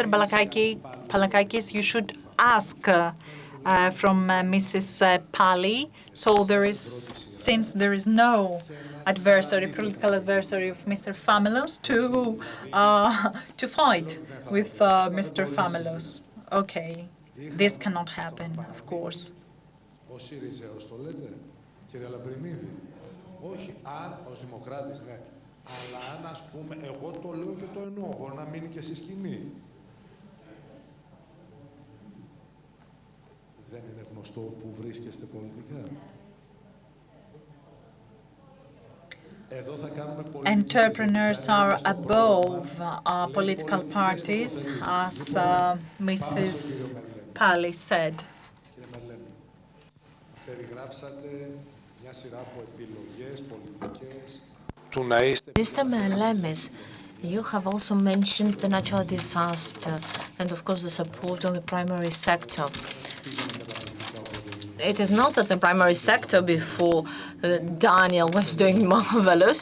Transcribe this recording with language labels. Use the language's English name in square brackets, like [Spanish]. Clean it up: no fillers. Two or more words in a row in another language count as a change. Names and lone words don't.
[English] Balakakis, you should ask from Mrs. Pali. So since there is no political adversary of Mr. Famelos to fight with Mr. Famelos. Okay, this cannot happen, of course. [Greek] Αλλά αν, ας πούμε, εγώ το λέω και το εννοώ, μπορεί να μείνει και στη σκηνή. Δεν είναι γνωστό που βρίσκεστε πολιτικά. Εδώ θα κάνουμε [English] Entrepreneurs are above political parties, as Mrs. Pali said. [Greek] Περιγράψατε μια σειρά από επιλογές πολιτικές. [English] Mr. Melemes, you have also mentioned the natural disaster and, of course, the support on the primary sector. It is not that the primary sector before Daniel was doing marvelous.